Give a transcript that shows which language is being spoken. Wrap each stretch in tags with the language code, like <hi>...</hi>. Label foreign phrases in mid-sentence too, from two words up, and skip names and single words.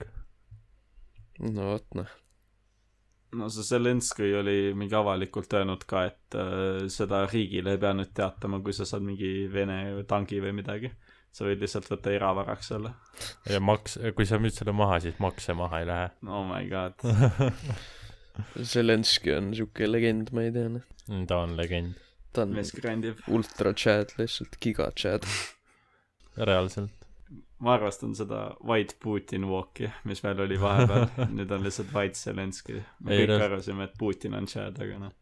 <et>No võt noh. No see Zelenski oli mingi avalikult öelnud ka, et seda riigile ei pea nüüd teatama, kui sa saad mingi Vene tangi või midagi. Sa võid lihtsalt võtta eravaraks selle. Ja kui sa müüd selle maha, siis makse maha ei lähe.</et> <en>Oh my god.</en> <et>Zelenski on siuke legend, ma ei tea. Ta on legend. Ta on</et> <en>ultra chat,</en> <et>lihtsalt</et> <en>giga chat.</en> <et>Reaalselt. Ma arvestan seda</et> <en>White Putin walki,</en> <et>mis meil oli vahepeal. Nüüd on lihtsalt White Zelenski. Me kõik arvasime, et Putin on chat, aga noh.</et>